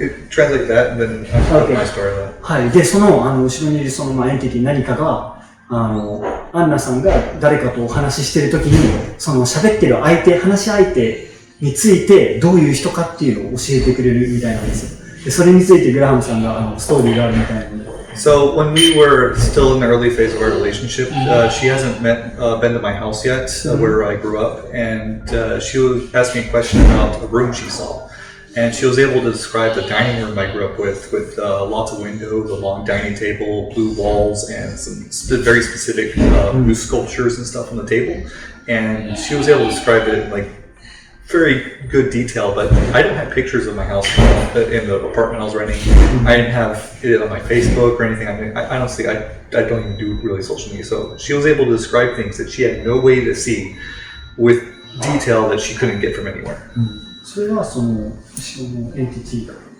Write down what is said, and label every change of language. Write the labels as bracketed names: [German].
[English] Translate that and then I'll tell my story of that. [Japanese] はい。で、その、後ろにいるその、エンティティ何かが、アンナさんが誰かとお話ししてるときに、その喋ってる話し相手についてどういう人かっていうのを教えてくれるみたいなんですよ。で、それについてグラハムさんが、ストーリーがあるみたいなので。 [English] So when we were still in the early phase of our relationship, she hasn't been to my house yet, where I grew up, and she asked me a question about a room she saw. And she was able to describe the dining room I grew up with lots of windows, a long dining table, blue walls, and some very specific blue sculptures and stuff on the table. And she was able to describe it in like very good detail, but I didn't have pictures of my house in the apartment I was renting. I didn't have it on my Facebook or anything. I mean, I honestly, I don't even do really social media. So she was able to describe things that she had no way to see with detail that she couldn't get from anywhere. [Japanese] それはその後ろのエンティティが。